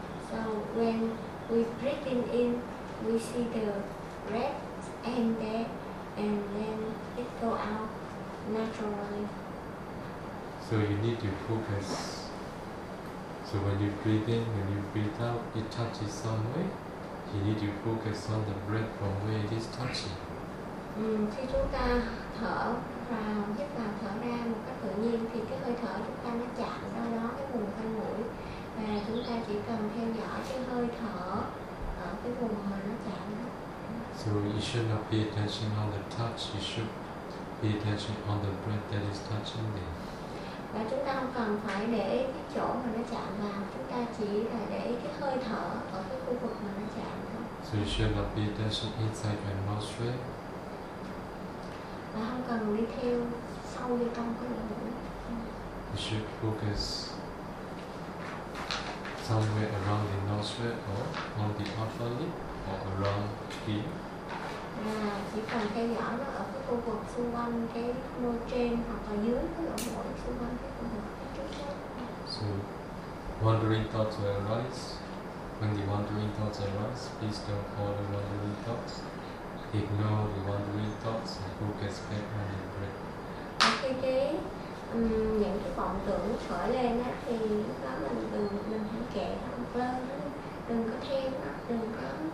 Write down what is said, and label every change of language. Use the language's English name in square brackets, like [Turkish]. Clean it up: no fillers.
[English] So when we breathing in, we see the breath and that, and then it go out naturally. So you need to focus. So when you breathe in, when you breathe out, it touches somewhere. You need to focus on the breath from where it is touching. [Vietnamese] Khi chúng ta thở vào, hít vào, thở ra một cách tự nhiên thì cái hơi thở chúng ta nó chạm đâu đó cái vùng quanh mũi. Và chúng ta chỉ cần theo dõi cái hơi thở ở cái vùng mà nó chạm đó. [English] So you should not pay attention on the touch, you should pay attention on the breath that is touching there. [Vietnamese] Và chúng ta không cần phải để ý cái chỗ mà nó chạm vào, chúng ta chỉ là để ý cái hơi thở ở cái khu vực mà nó chạm thôi. [English] So you should not pay attention inside your nostril. [Vietnamese] Và không cần đi theo sâu vô trong cái lỗ mũi. [English] You should focus somewhere around the nostril or on the upper lip. Around here. [Vietnamese] Chỉ cần theo dõi nó ở cái khu vực xung quanh cái môi trên hoặc là dưới cái lỗ mũi xung quanh cái khu vực trước. [English] So, wandering thoughts will arise. When the wandering thoughts arise, please don't follow wandering thoughts. Ignore the wandering thoughts and focus back on the breath. [Vietnamese] Okay, cái những cái vọng tưởng khởi lên á thì lúc đó mình hãy kệ nó, quên nó, đừng có theo nó, đừng có